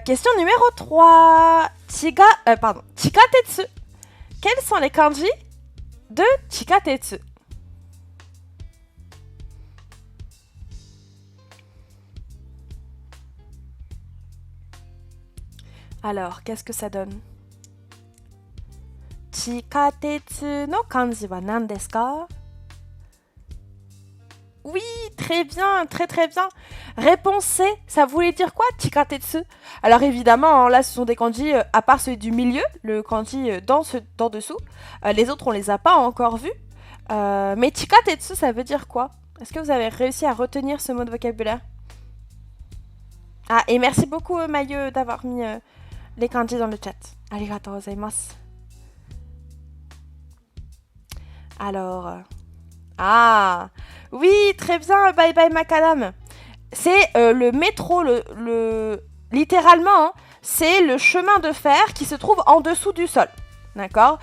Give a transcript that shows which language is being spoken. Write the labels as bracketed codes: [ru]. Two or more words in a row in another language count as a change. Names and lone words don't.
[fr] Question numéro 3. Chikatetsu. Quels sont les kanji de Chikatetsu? Alors, qu'est-ce que ça donne? [ja] 地下鉄の漢字は何ですか? [fr] Oui, très bien, très très bien. Réponse C, ça voulait dire quoi, chikatetsu? Alors évidemment, hein, là ce sont des kanji, à part celui du milieu, le kanji dans dessous. Les autres, on les a pas encore vus. Mais chikatetsu, ça veut dire quoi? Est-ce que vous avez réussi à retenir ce mot de vocabulaire? Ah, et merci beaucoup, Mayu, d'avoir mis les kanji dans le chat. [ja] ありがとうございます. [fr] Alors... Ah, oui, très bien, [en] bye bye [fr] macadam. C'est le métro, littéralement, hein, c'est le chemin de fer qui se trouve en dessous du sol. D'accord?